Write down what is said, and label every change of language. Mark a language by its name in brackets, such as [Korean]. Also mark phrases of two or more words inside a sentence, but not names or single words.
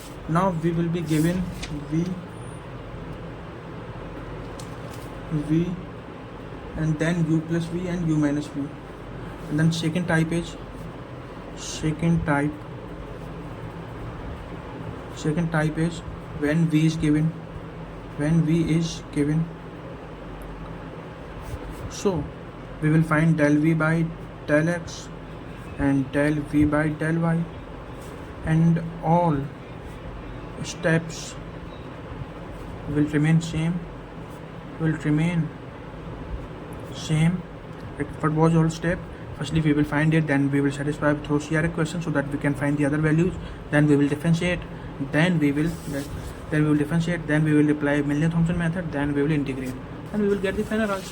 [English] Now we will be given v, and then u plus v and u minus v, and then second type is when v is given, so we will find del v by del x and del v by del y, and all steps will remain same. What was all step? Firstly we will find it, then we will satisfy through CR equation so that we can find the other values, then we will differentiate, then we will then we will differentiate, then we will apply Milne-Thomson method, then we will integrate, and we will get the final answer.